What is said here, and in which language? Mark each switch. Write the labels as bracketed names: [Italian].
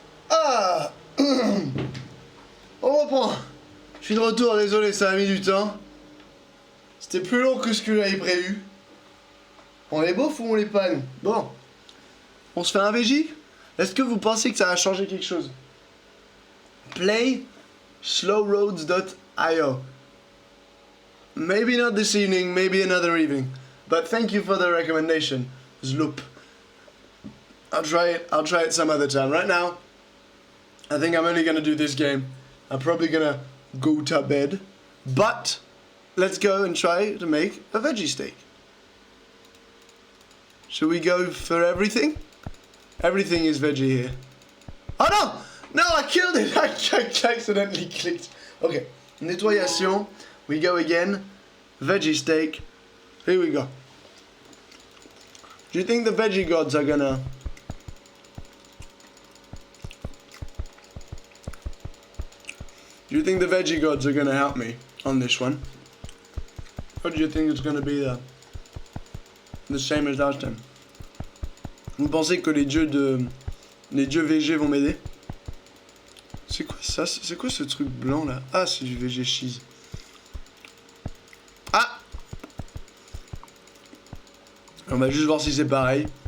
[French] Ah On reprend. Je suis de retour, désolé, ça a mis du temps. C'était plus long que ce que j'avais prévu. On les bof ou on les panne? Bon. On se fait un VJ? Est-ce que vous pensez que ça va changer quelque chose? [English] Play slowroads.io. Maybe not this evening, maybe another evening. But thank you for the recommendation, Zloop. I'll try it some other time. Right now, I think I'm only gonna do this game. I'm probably gonna go to bed. But let's go and try to make a veggie steak. Should we go for everything? Everything is veggie here. Oh no! No, I killed it! I accidentally clicked. Okay, nettoyation. We go again. Veggie steak. Here we go. Do you think the veggie gods are gonna... Do you think the veggie gods are gonna help me on this one? Or do you think it's gonna be the same as last time? [French] Vous pensez que les dieux VG vont m'aider? C'est quoi ça? C'est quoi ce truc blanc là? Ah, c'est du VG cheese. Ah! On va juste voir si c'est pareil.